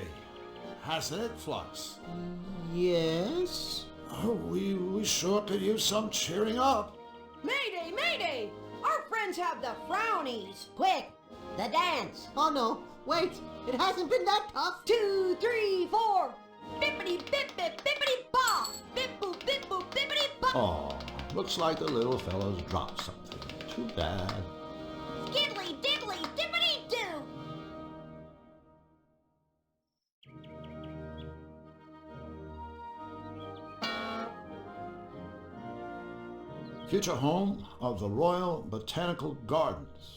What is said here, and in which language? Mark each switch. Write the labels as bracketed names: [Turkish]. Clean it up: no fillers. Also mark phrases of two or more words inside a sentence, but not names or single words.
[English] Hasn't it, Flux? Yes? Oh, we sure could use some cheering up. Mayday, mayday. Our friends have the frownies. Quick, the dance. Oh no, wait. It hasn't been that tough. 2, 3, 4. Bippity bip bip bippity paw. Bip boop bippity paw. Oh, looks like the little fellow's dropped something. Too bad. Skiddly diddly dippity doo. Future home of the Royal Botanical Gardens.